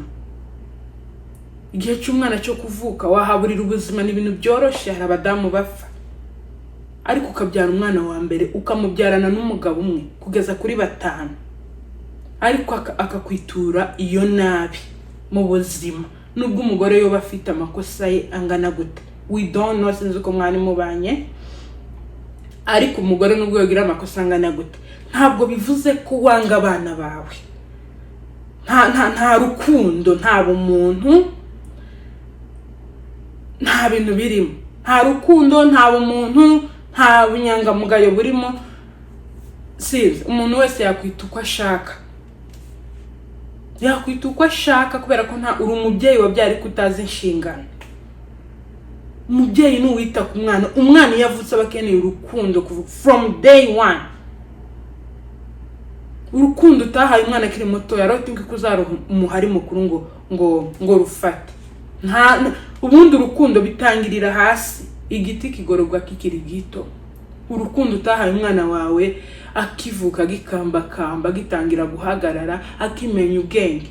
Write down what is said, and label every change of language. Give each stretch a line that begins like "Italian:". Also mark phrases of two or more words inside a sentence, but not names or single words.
Kinyarwanda: Igihe cy'umwana cyo kuvuka wahaburira ubuzima, ni ibintu byoroshye. Hari abadamu bapfa, ariko ukabyara umwana wa mbere ukamubyarana n'umugabo umwe kugeza kuri 5, ariko akakwitura iyo nabi mu buzima. Nubwo umugore yo bafite amakosa ye angana gute,
English: we don't know,
Kinyarwanda: sinzi ko mwari mubanye, ariko umugore nubwo yogira amakosa angana gute, ntabwo bivuze ko wanga abana bawe. Nta rukundo, nta bumuntu, nta bintu birimo. Nta rukundo, nta bumuntu, nta bunyangamugayo burimo. Size umuntu wese yakwita uko ashaka, kubera ko nta uri umubyeyi wabyari kutazi inshingano. Umubyeyi n'uwita ku mwana. Umwana yavutse abakeneye urukundo
English: from day 1.
Kinyarwanda: Urukundo utahaye umwana akiri muto yarotinga kuzaro umuhari mukuru ngo rufate. Ubundi urukundo bitangirira hasi, igiti kigororwa kikiri gito. urukundo utahaye umwana wawe akivuka gikambakamba gitangira guhagarara akimenya ubwenge.